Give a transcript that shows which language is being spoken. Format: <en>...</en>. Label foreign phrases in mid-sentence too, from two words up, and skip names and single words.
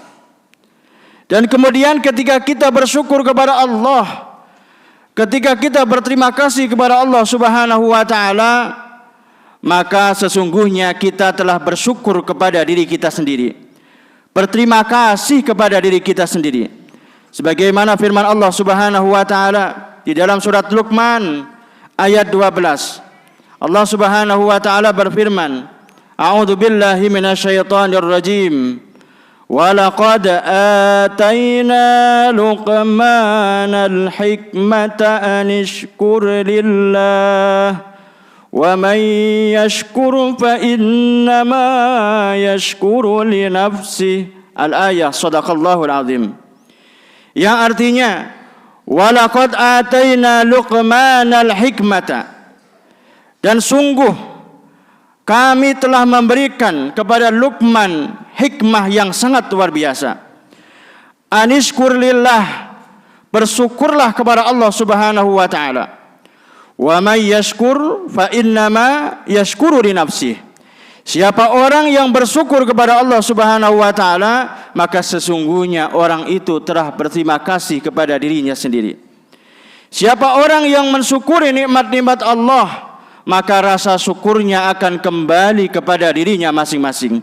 <id>Dan kemudian ketika kita bersyukur kepada Allah, ketika kita berterima kasih kepada Allah</id> <ar>سبحانه وتعالى,</ar> <id>maka sesungguhnya kita telah bersyukur kepada diri kita sendiri, berterima kasih kepada diri kita sendiri. Sebagaimana firman Allah</id> <ar>سبحانه وتعالى</ar> <id>di dalam surat Luqman ayat 12. Allah</id> <ar>سبحانه وتعالى</ar> <id>berfirman,</id> <ar>أعوذ بالله من الشيطان الرجيم. ولقد آتينا لقمان الحكمة أن اشكر لله ومن يشكر فإنما يشكر لنفسه. الآية، صدق الله العظيم.</ar> <id>Yang artinya,</id> <ar>ولقد آتينا لقمان الحكمة,</ar> <id>dan sungguh kami telah memberikan kepada Luqman hikmah yang sangat luar biasa.</id> <ar>أن اشكر لله,</ar> <id>bersyukurlah kepada Allah</id> <ar>سبحانه وتعالى. ومن يشكر فإنما يشكر لنفسه.</ar> <id>Siapa orang yang bersyukur kepada Allah</id> <ar>سبحانه وتعالى,</ar> <id>maka sesungguhnya orang itu telah berterima kasih kepada dirinya sendiri. Siapa orang yang mensyukuri nikmat-nikmat Allah, maka rasa syukurnya akan kembali kepada dirinya masing-masing.</id>